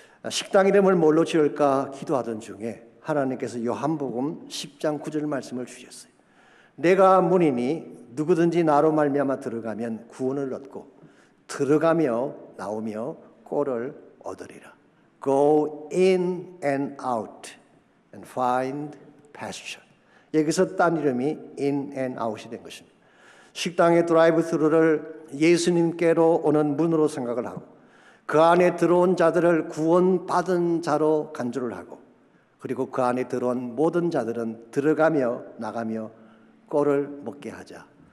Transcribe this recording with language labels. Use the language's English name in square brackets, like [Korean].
[Korean] 식당 이름을 뭘로 지을까 기도하던 중에 하나님께서 요한복음 10장 9절 말씀을 주셨어요. 내가 문이니 누구든지 나로 말미암아 들어가면 구원을 얻고 들어가며 나오며 꼴을 얻으리라. [English] Go in and out and find pasture. [Korean] 여기서 딴 이름이 in and out이 된 것입니다. 식당의 드라이브 스루를 예수님께로 오는 문으로 생각을 하고 그 안에 들어온 자들을 구원받은 자로 간주를 하고 그리고 그 안에 들어온 모든 자들은 들어가며 나가며 꼴을 먹게 하자.